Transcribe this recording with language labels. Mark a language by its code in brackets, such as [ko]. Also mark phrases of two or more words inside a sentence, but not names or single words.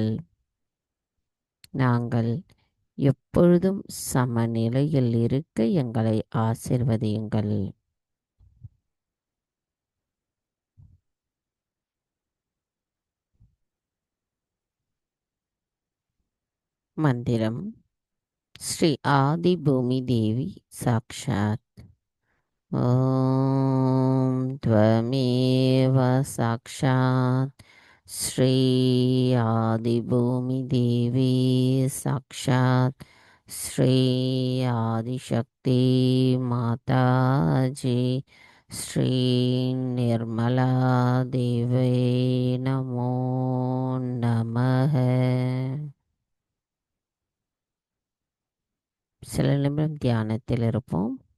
[ta] நாங்கள் எப்பொழுதும் சமநிலையில் இருக்க எங்களை ஆசிர்வதியுங்கள். மந்திரம். [sa] श्री आदि भूमि देवी साक्षात्. ஓம் त्वमेव साक्षात् श्री आदिभूमि देवी साक्षात् श्री आदिशक्ति माताजी श्री निर्मला देवी नमो नमः. [ta] சில நிமிடம் தியானத்தில் இருப்போம்.